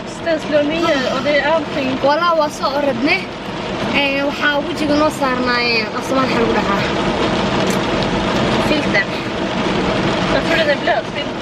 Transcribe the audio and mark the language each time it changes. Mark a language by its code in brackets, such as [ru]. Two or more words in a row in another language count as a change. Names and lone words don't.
[sv] den slår ner och det är allting. [so] walaa waa soo orodne waxaa wajiga noo saarnaayeen afsamaan waxa lagu dhahaa filter [sv] Varför är det blöt filter?